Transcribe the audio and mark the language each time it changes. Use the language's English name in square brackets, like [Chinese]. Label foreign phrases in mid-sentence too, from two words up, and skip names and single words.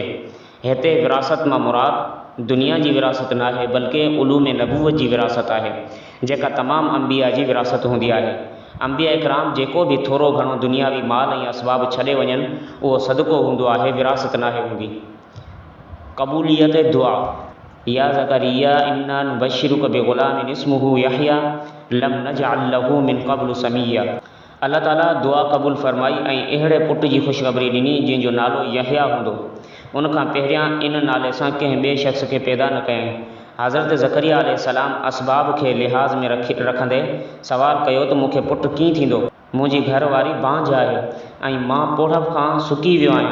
[Sindhi] هتي وراثت مان مراد دنيا جي وراثت ناهي، بلڪ علوم نبوت جي وراثت آهي، جيڪا تمام انبياء جي وراثت هوندي آهي. انبياء اڪرام جيڪو بہ ٿورو گهڻو دنياوي مال ۽ اسباب ڇڏي وڃن، اهو صدقو هوندو آهي، وراثت ناهي هوندي. قبوليت دعا, [Arabic] يا زكريا إنا نبشرك بغلام اسمه يحيى لم نجعل له من قبل سميا. [Sindhi] الله تعالیٰ دعا قبول فرمائي ۽ اهڙي پٽ جي خوشخبري ڏني جنهن جو نالو يحيٰ هوندو. ان کان پهرين ان نالي سان ڪنهن ٻئي شخص کي پيدا نہ ڪيائين. حضرت زڪريا عليہ السلام اسباب کي لحاظ ۾ رکندي سوال ڪيو تہ مون کي پٽ ڪيئن ٿيندو? منهنجي گهرواري بانجھ آهي ۽ مان پوڙهپ کان سڪي ويو آهيان.